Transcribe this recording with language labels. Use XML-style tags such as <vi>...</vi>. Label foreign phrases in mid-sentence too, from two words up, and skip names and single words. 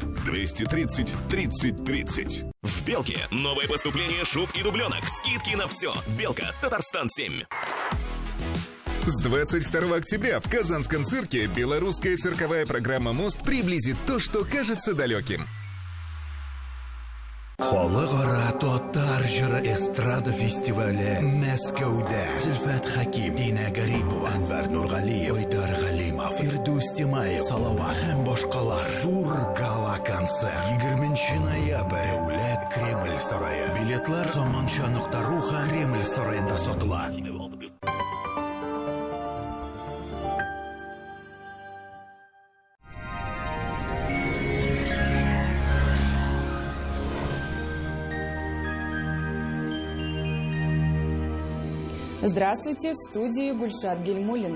<ru>230 30 30. В «Белке» новое поступление шуб и дубленок. Скидки на все. «Белка», Татарстан 7. С 22 октября в Казанском цирке белорусская цирковая программа «Мост» приблизит то, что кажется далеким.</ru> <tt>Халыкара татар җыры эстрада фестивале Мәскәүдә. Зөлфәт Хаким, Дина Гарипова, Әнвәр Нургалиев, Айдар Галимов, Фирдус Тимаев, Салават һәм башкалар. Зур гала-концерт. 20 ноябрь. Дәүләт Кремль сарае. Билетлар заманча.ру һәм Кремль сараенда сатыла.</tt> <ru>Здравствуйте, в студии Гульшат Гельмуллина.</ru>